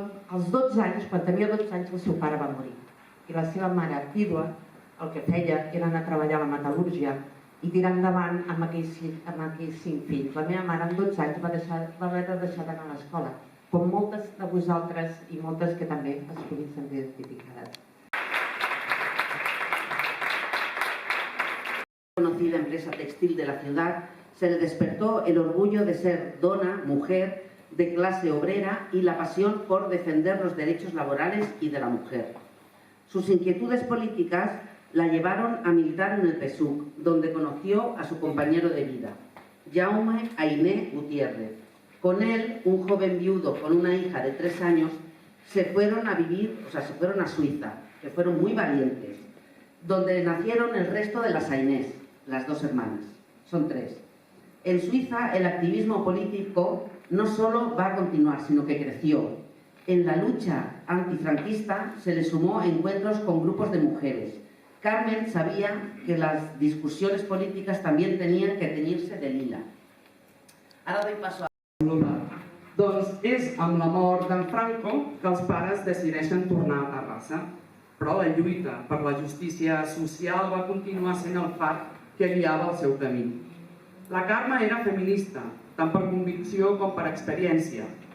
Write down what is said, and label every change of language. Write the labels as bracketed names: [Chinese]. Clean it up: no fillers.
[Catalan] Als 12 anys, quan tenia 12 anys, el seu pare va morir. I la seva mare, vídua, el que feia era anar a treballar a la metal·lúrgia i tirar endavant amb aquells 5 fills. La meva mare, amb 12 anys, va haver de deixar d'anar a l'escola, com moltes de vosaltres i moltes que també es puguin sentir identificades. [Spanish] Conocida empresa textil de la ciudad, se le despertó el orgullo de ser dona, mujer, de clase obrera y la pasión por defender los derechos laborales y de la mujer. Sus inquietudes políticas la llevaron a militar en el PSUC, donde conoció a su compañero de vida, Jaume Ainé Gutiérrez. Con él, un joven viudo con una hija de 3 años, se fueron a Suiza, que fueron muy valientes, donde nacieron el resto de las Ainés, las 2 hermanas, son 3. En Suiza el activismo político no solo va a continuar, sino que creció. En la lucha antifranquista se le sumó encuentros con grupos de mujeres. Carmen sabía que las discussiones políticas también tenían que teñir-se de lila. [Catalan] Ara [Spanish] doy paso a... [Catalan] Doncs és amb la mort d'en Franco que els pares decideixen tornar a Terrassa. Però la lluita per la justícia social va continuar sent el far que guiava el seu camí. La Carme era feminista, tant per convicció com per experiència.